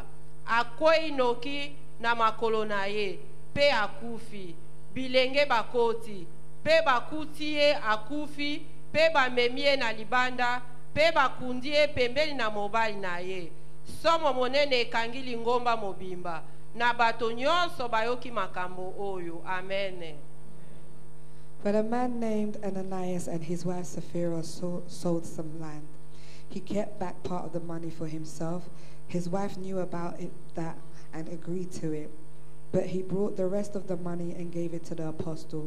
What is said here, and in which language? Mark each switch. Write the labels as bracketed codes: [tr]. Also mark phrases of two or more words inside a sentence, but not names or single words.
[ln] Akwei noki na makolo na ye pe akufi. Bilenge bakoti pe bakuti ye akufi pe bamemi ye na libanda pe bakundi ye pembeni na mobali na ye. Somo monene ekangi lingomba mobimba na bato nyonso bayoki makambo oyo. Amen. [en] But a man named Ananias and his wife Sapphira sold some land. He kept back part of the money for himself. His wife knew about that and agreed to it. But he brought the rest of the money and gave it to the apostle.